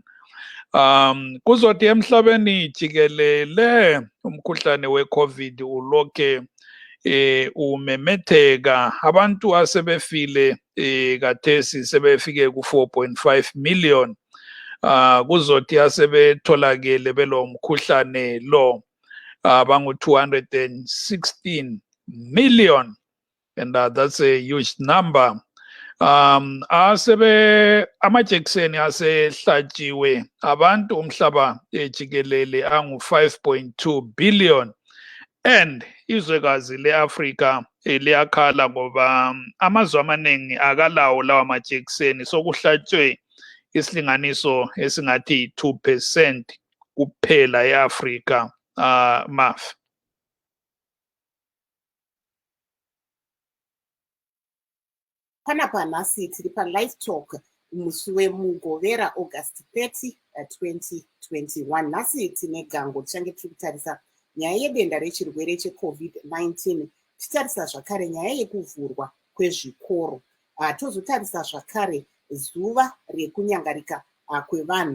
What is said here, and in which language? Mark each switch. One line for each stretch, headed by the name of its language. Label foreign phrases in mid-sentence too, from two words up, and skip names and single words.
North Ndebele: Kuzothi emhlabeni jikelele umkhuhlane we-COVID ulokhe umemetheka. Abantu asebefile kathesi sebefike ku-4.5 million. Kuzothi asebetholakele belo mkhuhlane lo bangu-216 million,
English: and that's a huge number.
North Ndebele: Amajekiseni asehlatshiwe abantu umhlaba jikelele angu-5.2 billion, and izwekazi le-Afrika liyakhala ngoba amazwe amaningi akalawo lawa majekiseni, sokuhlatshwe isilinganiso esingathi 2% kuphela e-Afrika. Maf.
Shona: Panapa nasi tiri pa-LiveTalk musi wemugovera August 30, 2021. Nasi tine gango tichange tiri kutarisa nyaya yedenda rechirwere che-COVID-19, titarisa zvakare nyaya yekuvhurwa kwezvikoro, tozotarisa zvakare zuva rekunyangarika kwevanhu.